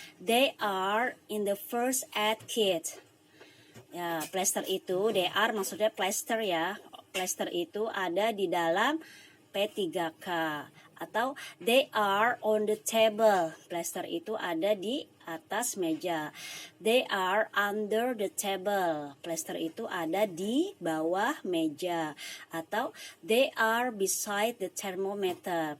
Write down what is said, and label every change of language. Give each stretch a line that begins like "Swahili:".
English: They are in the first aid kit.
Indonesian: Ya, plaster itu,
English: they are
Indonesian: maksudnya plaster ya. Plaster itu ada di dalam P3K. Atau
English: they are on the table.
Indonesian: Plaster itu ada di atas meja.
English: They are under the table.
Indonesian: Plaster itu ada di bawah meja.
English: Atau they are beside the thermometer.